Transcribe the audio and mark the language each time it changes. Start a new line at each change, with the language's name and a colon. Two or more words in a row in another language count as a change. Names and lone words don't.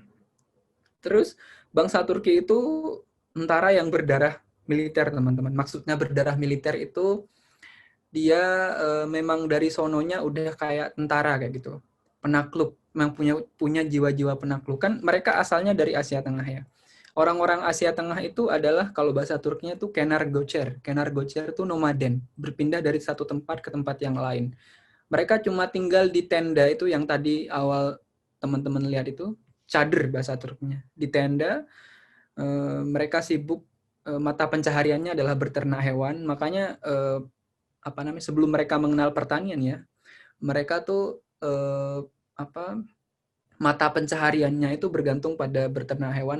Indonesian: Terus bangsa Turki itu tentara yang berdarah militer, teman-teman. Maksudnya berdarah militer itu dia memang dari sononya udah kayak tentara kayak gitu. Penakluk, memang punya jiwa-jiwa penakluk. Kan mereka asalnya dari Asia Tengah ya. Orang-orang Asia Tengah itu adalah, kalau bahasa Turkinya itu
Turkish: kenar gocer. Kenar gocer
Indonesian: itu nomaden, berpindah dari satu tempat ke tempat yang lain. Mereka cuma tinggal di tenda itu yang tadi awal teman-teman lihat itu, cader bahasa Turkinya. Di tenda, mereka sibuk, mata pencahariannya adalah berternak hewan. Makanya sebelum mereka mengenal pertanian ya, mereka tuh mata pencahariannya itu bergantung pada berternak hewan.